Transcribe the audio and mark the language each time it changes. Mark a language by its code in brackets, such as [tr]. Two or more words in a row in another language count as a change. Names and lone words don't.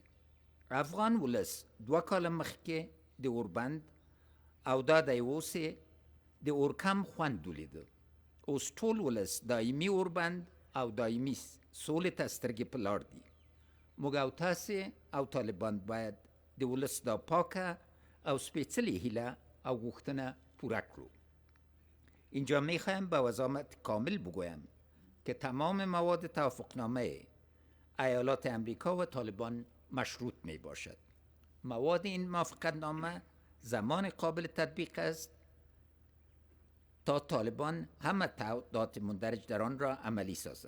[ps] افغان ولس 2 کاله مخکې د اوربند او دا د اوسې د اورکم خوند ولیده. اوس ټول ولس دایمي اوربند او دایمي سولې ته سترګې په لار دي. موږ او تاسې او طالبان باید د ولس دا پاکه او سپېڅلې هیله او غوښتنه پوره کړو. [fa] اینجا میخوایم به وضاحت کامل بگویم که تمام مواد توافقنامه ایالات امریکا و طالبان مشروط می باشد. مواد این موافقتنامه زمان قابل تطبیق است تا طالبان همه تعهدات مندرج در آن را عملی سازد.